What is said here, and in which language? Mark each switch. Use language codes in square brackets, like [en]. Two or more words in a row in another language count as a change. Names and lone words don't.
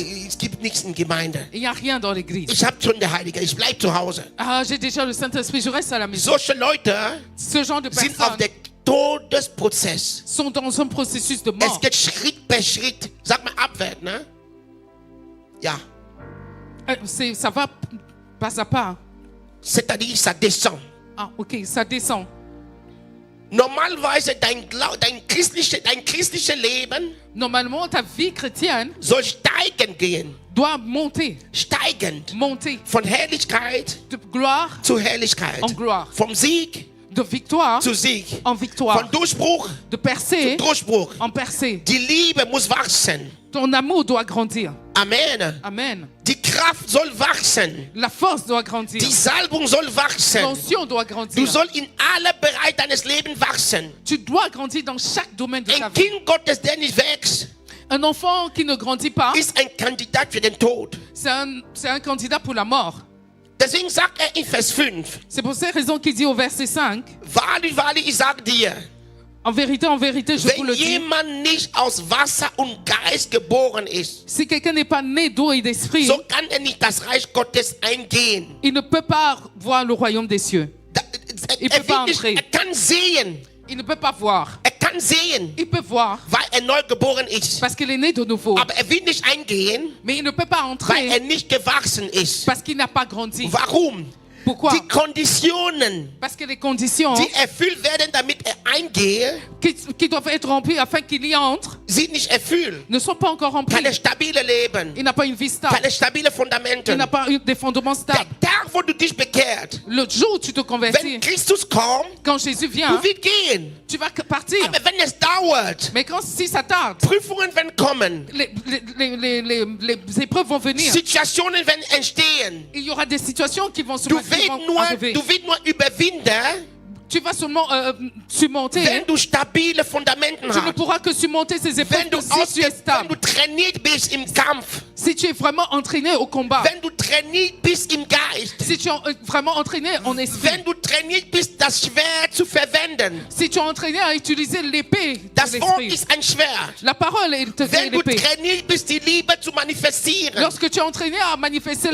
[de] es gibt nichts in Gemeinde. [fr] Il n'y a rien dans l'église. [de] Ich habe schon den Heiligen, ich bleibe zu Hause. [fr] Ah, j'ai déjà le Saint-Esprit, je reste à la maison. [de] Solche Leute [fr] Ce genre de [de] sind auf [fr] personnes [de] dem Todesprozess. [fr] sont dans un processus de [de] Es [fr] mort. [de] geht Schritt per Schritt. Sag mal abwärts, ne? Ja. [fr] Ça va pas à pas. C'est-à-dire, ça descend. Ah, ok, ça descend. [de] Normalerweise dein christliches Leben [fr] Normalement, ta vie chrétienne [de] soll steigen gehen. [fr] doit monter, [de] Steigend. [fr] monter [de] Von Herrlichkeit [fr] de gloire [de] zu Herrlichkeit. [fr] en gloire, [de] Vom Sieg [fr] de victoire [de] zu Sieg. [fr] en victoire, [de] Von Durchbruch [fr] de percée [de] zu Durchbruch. [fr] en percée. [de] Die Liebe muss wachsen. [fr] Ton amour doit grandir. [de] Amen. [fr] Amen. [de] Die Kraft soll wachsen. [fr] La force doit grandir. [de] Die Salbung soll wachsen. [fr] L'onction doit [de] Du [fr] grandir. [de] sollst in alle Bereiche deines Lebens wachsen. [fr] Tu dois grandir dans chaque domaine de ta [de] Ein [fr] vie. [de] Kind Gottes, der nicht wächst, [fr] Un enfant qui ne grandit pas, [de] ist ein Kandidat für den Tod. [fr] c'est un candidat pour la mort. [de] Deswegen sagt in Vers 5, [fr] C'est pour cette raison qu'il dit au verset 5, [de] wahrlich, wahrlich, ich sage dir, [fr] en vérité, je vous [de] wenn [fr] le dis, [de] jemand nicht aus Wasser und Geist geboren ist, [fr] si quelqu'un n'est pas né d'eau et d'esprit, [de] so kann er nicht das Reich Gottes eingehen. [fr] il ne peut pas voir le royaume des cieux. Il peut pas entrer. [de] kann sehen. [fr] Il ne peut pas voir. [de] Kann sehen, [fr] Il peut voir [de] weil neu geboren ist. [fr] parce qu'il est né de nouveau. [de] Aber will nicht eingehen, [fr] Mais il ne peut pas [de] weil [fr] entrer [de] nicht gewachsen ist. [fr] parce qu'il n'a pas grandi. [de] Warum? [fr] Pourquoi? [de] Die Konditionen, [fr] Parce que les conditions [de] die erfüllt werden, damit eingehe, [fr] qui doivent être remplies afin qu'il y entre [de] sind nicht erfüllt. [fr] ne sont pas encore remplies. [de] Keine stabile Leben, [fr] Il n'a pas une vie stable. [de] keine stabile [fr] Il [de] Fundamente. [fr] n'a pas des fondements [de] Der [fr] stables. [de] Tag, wo du dich bekehrt, [fr] Le jour où tu te [de] wenn [fr] convertis, [de] Christus kommt, [fr] quand Jésus [de] du [fr] vient, [de] wirst gehen. [fr] tu vas partir. [de] Aber wenn es dauert, [fr] Mais si ça tarde, [de] Prüfungen werden kommen, [fr] les épreuves vont venir. [de] Situationen werden entstehen. [fr] Il y aura des situations qui vont [de] Du wirst [fr] arriver. [de] nur überwinden, [fr] Tu vas seulement surmonter. [de] wenn du stabile Fundamenten [fr] Tu ne [de] hast. [fr] pourras que surmonter ces épreuves [de] Wenn du, [fr] si tu es [de] wenn [fr] stable. [de] du trainiert bist im Kampf, [fr] Si tu es vraiment entraîné au combat. [de] wenn du trainiert bist im Geist, [fr] Si tu es vraiment entraîné en esprit. [de] wenn du trainiert bist, das Schwert zu verwenden. [fr] Si tu es entraîné à utiliser l'épée de [de] Das Wort [fr] l'esprit. [de] ist ein Schwert. [fr] La parole est [de] Wenn du [fr] l'épée. [de] trainiert bist, die Liebe zu manifestieren. [fr] Lorsque tu es entraîné à manifester